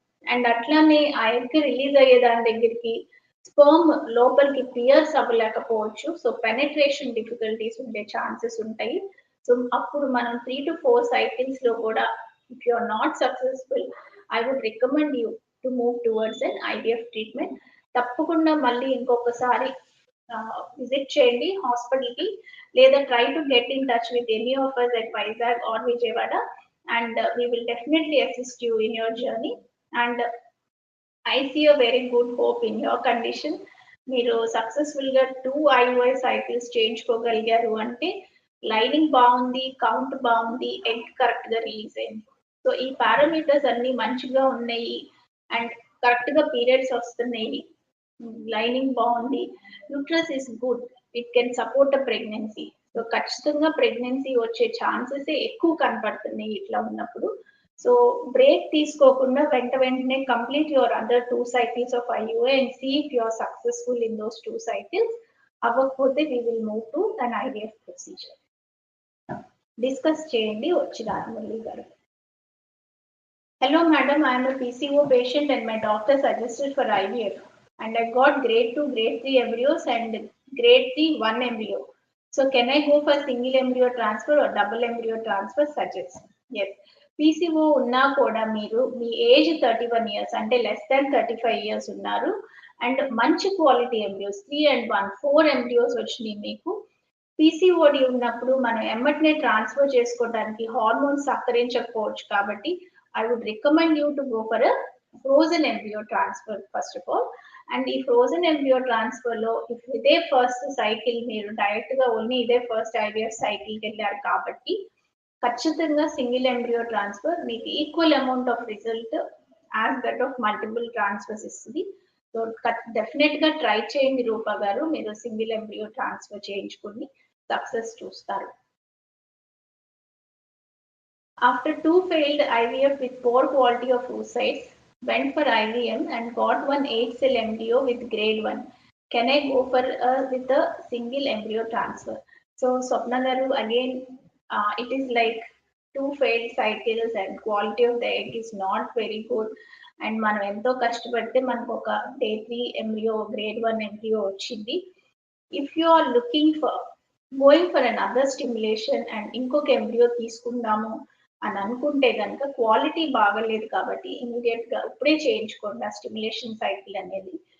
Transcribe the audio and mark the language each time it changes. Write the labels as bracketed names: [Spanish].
[Telugu] And అట్లానే ఆ egg release అయ్యే దాని దగ్గరికి స్పర్మ్ లోపలికి పియర్స్ అవ్వలేకపోవచ్చు. సో పెనెట్రేషన్ డిఫికల్టీస్ ఉండే ఛాన్సెస్ ఉంటాయి. సో అప్పుడు మనం 3-4 సైకిల్స్‌లో కూడా [English] If you are not successful, I would recommend you to move towards an IVF treatment. [Telugu] తప్పకుండా మళ్ళీ ఇంకొకసారి విజిట్ చేయండి హాస్పిటల్‌కి, లేదా [English] Try to get in touch with any of us at Vizag or Vijayawada, and we will definitely assist you in your journey. And I see a very good hope in your condition. [Telugu] మీరు సక్సెస్‌ఫుల్‌గా 2 IUI cycles చేయించుకోగలిగారు అంటే lining బావుంది, count బావుంది, egg కరెక్ట్‌గా release అయింది. So, ఈ parameters అన్నీ మంచిగా ఉన్నాయి అండ్ కరెక్ట్‌గా పీరియడ్స్ వస్తున్నాయి. లైనింగ్ బావుంది. [English] Uterus is good. It can support a pregnancy. [Telugu] So, ఖచ్చితంగా ప్రెగ్నెన్సీ వచ్చే ఛాన్సెసే ఎక్కువ కనపడుతున్నాయి ఇట్లా ఉన్నప్పుడు. [English] so, [Telugu] బ్రేక్ తీసుకోకుండా వెంటనే [English] Complete your other 2 cycles of IUI and see if you are successful in those 2 cycles. అవ్వకపోతే we will move to an IVF procedure. [Telugu] Discuss చేయండి వచ్చినారు మురళి గారు. [English] Hello madam, I am a PCO patient and my doctor suggested for IVF, and I got grade 2, grade 3 embryos and grade 3 1 embryo. So can I go for single embryo transfer or double embryo transfer? Suggest. Yes. [Telugu] PCO ఉన్నా కూడా మీరు మీ age 31 years అంటే less than 35 years ఉన్నారు and మంచి quality embryos 3 and 1 4 embryos వచ్చినాయి మీకు. PCOD ఉన్నప్పుడు మనం ఎమ్మటనే ట్రాన్స్ఫర్ చేసుకోవడానికి హార్మోన్స్ సహకరించకపోవచ్చు కాబట్టి [English] I would recommend you to go for a frozen embryo transfer first of [Telugu] all. And ఈ frozen embryo transfer లో if ఇదే ఫస్ట్ సైకిల్ మీరు డైరెక్ట్ గా ఓన్లీ ఇదే ఫస్ట్ IVF సైకిల్ కి వెళ్ళారు కాబట్టి ఖచ్చితంగా సింగిల్ ఎంబ్రియో ట్రాన్స్ఫర్ మీకు equal amount of result as that of multiple transfers ఇస్తుంది. సో డెఫినెట్ గా ట్రై చేయండి రూపా గారు, మీరు సింగిల్ ఎంబ్రియో ట్రాన్స్ఫర్ చేయించుకుని సక్సెస్ చూస్తారు. [English] After 2 failed IVF with poor quality of oocytes, went for IVM and got one 8-cell embryo with grade 1. Can I go for with a single embryo transfer? So Swapna garu, again, it is like 2 failed cycles and quality of the egg is not very good. [Telugu] And మనం ఎంతో కష్టపడితే మనకు ఒక day 3 embryo, grade 1 embryo వచ్చింది. [English] If you are looking for going for another stimulation and [Telugu] ఇంకొక embryo తీసుకుందాము అని అనుకుంటే కనుక క్వాలిటీ బాగలేదు కాబట్టి ఇమీడియట్ గా ఇప్పుడే చేయించుకోండి ఆ స్టిమ్యులేషన్ సైకిల్ అనేది.